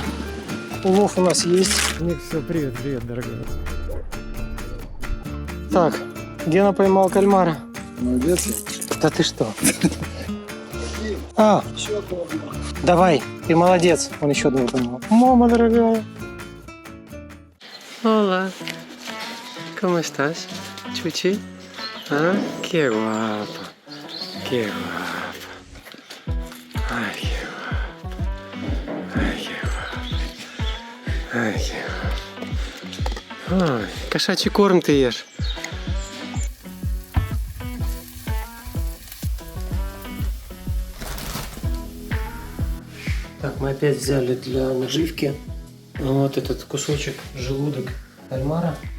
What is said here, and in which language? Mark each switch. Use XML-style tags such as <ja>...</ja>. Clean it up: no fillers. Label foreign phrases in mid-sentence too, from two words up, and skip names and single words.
<ru>Улов у нас есть. Ник, все, привет, дорогой. Так, Гена поймал кальмара. Молодец. Да ты что? А, давай, ты молодец. Он еще двое поймал. Мама дорогая.</ru> <es>Hola. ¿Cómo estás? Chuchi? Ah, qué guapo. Qué guapo. Ay, qué guapo. Ay, qué guapo. Ай, qué guapo.</es> <ru>Ой, кошачий корм ты ешь. Так, мы опять взяли для наживки вот этот кусочек, желудок кальмара.</ru>